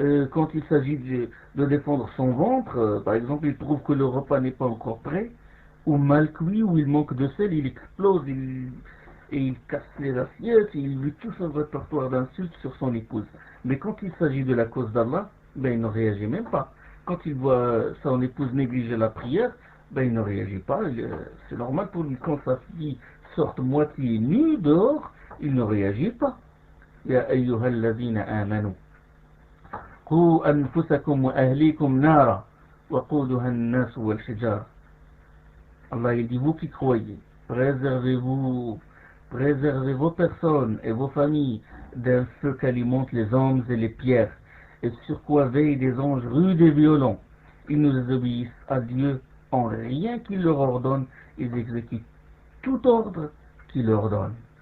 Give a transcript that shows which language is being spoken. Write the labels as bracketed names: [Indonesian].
[French] Quand il s'agit de défendre son ventre, par exemple, il trouve que le repas n'est pas encore prêt, ou mal cuit, ou il manque de sel, il explose, et il casse les assiettes, et il lui tout un répertoire d'insultes sur son épouse. Mais quand il s'agit de la cause d'Allah, ben il ne réagit même pas. Quand il voit son épouse négliger la prière, ben il ne réagit pas. C'est normal pour lui, quand sa fille sorte moitié nue dehors, il ne réagit pas. [Arabic] Ya ayyuhal ladhina amanu. قوا أنفسكم وأهليكم نارا وقودها الناس والحجارة. [French] Allah il dit, vous qui croyez, préservez vos personnes et vos familles d'un feu qu'alimentent les hommes et les pierres, et sur quoi veillent des anges rudes et violents. Ils nous obéissent à Dieu en rien qu'il leur ordonne, ils exécutent tout ordre qu'il leur donne.